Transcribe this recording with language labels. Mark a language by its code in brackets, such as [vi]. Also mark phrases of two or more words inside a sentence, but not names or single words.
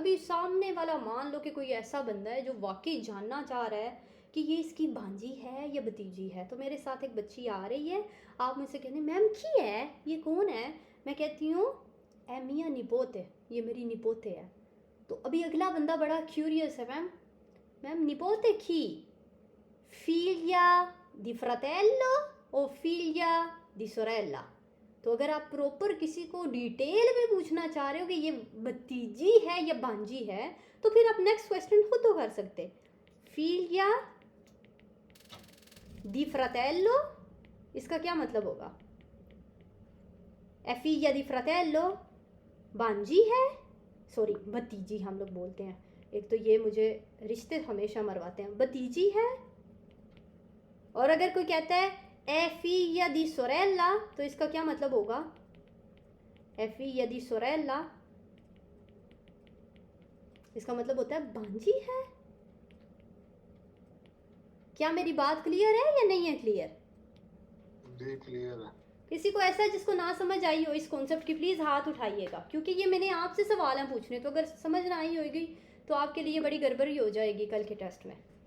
[ur] ابھی سامنے والا مان لو کہ کوئی ایسا بندہ ہے جو واقعی جاننا چاہ رہا ہے کہ یہ اس کی بھانجی ہے یا بھتیجی ہے، تو میرے ساتھ ایک بچی آ رہی ہے، آپ مجھ سے کہنے میم کی ہے، یہ کون ہے? میں کہتی ہوں [it] è mia nipote, [ur] یہ میری نپوتے ہے. تو ابھی اگلا بندہ بڑا کیوریس ہے, [it] मैम nipote che figlia di fratello o figlia di sorella। [ur] تو اگر آپ پراپر کسی کو ڈیٹیل میں پوچھنا چاہ رہے ہو کہ یہ بھتیجی ہے یا بھانجی ہے، تو پھر آپ [en] next question [ur] خود تو کر سکتے. [it] फिग्lia di fratello, [ur] اس کا کیا مطلب ہوگا? [it] è figlia di fratello [ur] بھانجی ہے، سوری بھتیجی ہم لوگ بولتے ہیں، ایک تو یہ مجھے رشتے ہمیشہ مرواتے ہیں۔ بھتیجی ہے. اور اگر کوئی کہتا ہے [it] è figlia di sorella, [ur] تو اس کا کیا مطلب ہوگا? [it] ए figlia di sorella, [ur] اس کا مطلب ہوتا ہے بھانجی ہے. کیا میری بات کلیئر ہے یا نہیں ہے کلیئر? جی کلیئر ہے. کسی کو ایسا ہے جس کو نہ سمجھ آئی ہو اس کانسیپٹ کی، پلیز ہاتھ اٹھائیے گا، کیونکہ یہ میں نے آپ سے سوال ہیں پوچھنے، تو اگر سمجھ نہ آئی ہوگی تو آپ کے لیے بڑی گڑبڑی ہو جائے گی کل کے ٹیسٹ میں.